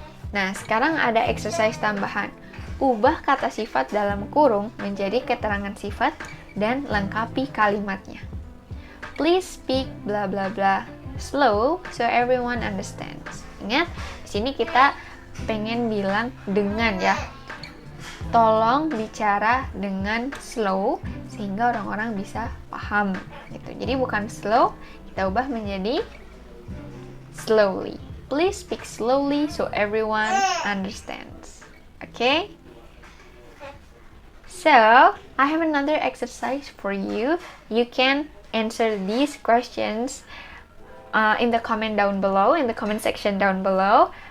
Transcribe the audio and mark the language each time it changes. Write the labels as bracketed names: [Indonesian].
[Indonesian] Nah, sekarang ada exercise tambahan. Ubah kata sifat dalam kurung menjadi keterangan sifat dan lengkapi kalimatnya. [English] Please speak bla bla bla slow so everyone understands. [Indonesian] Ingat, di sini kita pengen bilang dengan ya. Tolong bicara dengan slow sehingga orang-orang bisa paham gitu. Jadi bukan slow, kita ubah menjadi slowly. [English] Please speak slowly so everyone understands. Okay? So, I have another exercise for you. You can answer these questions in the comment down below, in the comment section down below.